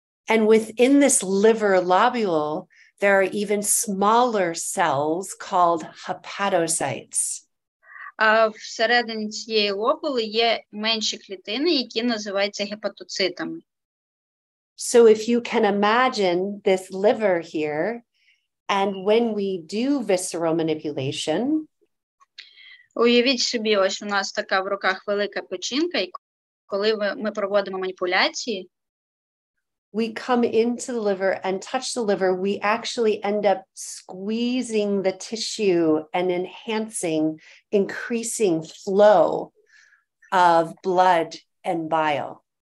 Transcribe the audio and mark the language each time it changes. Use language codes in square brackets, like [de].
[en] And within this liver lobule, there are even smaller cells called hepatocytes. [uk] А всередині цієї лобули є менші клітини, які називаються гепатоцитами. [en] So if you can imagine this liver here, and when we do visceral manipulation, [uk] уявіть собі, ось у нас така в руках велика печінка, і коли ми проводимо маніпуляції, [en] we come into the liver and touch the liver, we actually end up squeezing the tissue and enhancing, increasing flow of blood and bile.